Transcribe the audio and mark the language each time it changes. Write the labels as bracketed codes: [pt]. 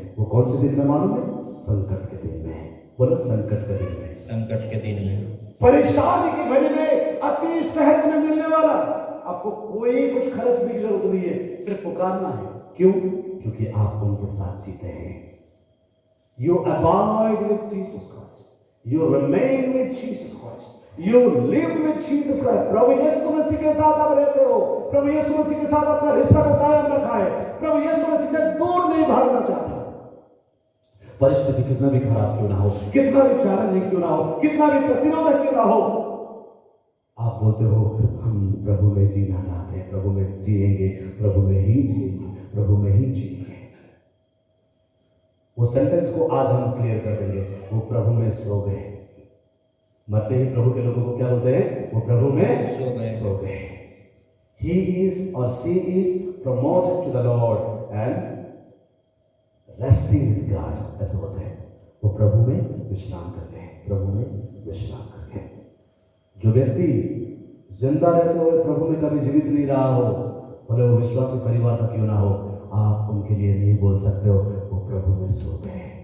[hi] वो कौन से दिन में मालूम है? संकट के दिन में। बोलो, संकट के दिन में। संकट के दिन में, परेशानी की घड़ी में अति सहज में मिलने वाला। आपको कोई कुछ खर्च भी की जरूरत नहीं है, सिर्फ पुकारना है। क्यों? क्योंकि आप उनके साथ जीते हैं। [en] You abide with Jesus Christ. You remain with Jesus Christ. You live with Jesus Christ. [hi] प्रभु यीशु मसीह के साथ आप रहते हो। प्रभु यीशु मसीह के साथ अपना रिश्ता को कायम रखा है। प्रभु यीशु मसीह से दूर नहीं भागना चाहता। परिस्थिति कितना भी खराब क्यों ना हो, कितना भी चैलेंजिंग क्यों ना हो, कितना भी प्रतिरोधक क्यों ना हो, आप बोलते हो हम प्रभु में जीना चाहते हैं, प्रभु में जिएंगे, प्रभु में ही जिएंगे, प्रभु में ही जिएंगे। वो सेंटेंस को आज हम क्लियर कर देंगे। वो प्रभु में सो गए। मरते ही प्रभु के लोगों को क्या बोलते हैं? वो प्रभु में सो गए। [en] He is or she is promoted to the Lord and resting with God, [hi] ऐसा होता है। वो प्रभु में विश्राम करते हैं, प्रभु में विश्राम करते हैं। जो व्यक्ति जिंदा रहते हुए प्रभु में कभी जीवित नहीं रहा हो, भले वो विश्वासी परिवार का क्यों ना हो, आप उनके लिए नहीं बोल सकते हो वो प्रभु में सो गए।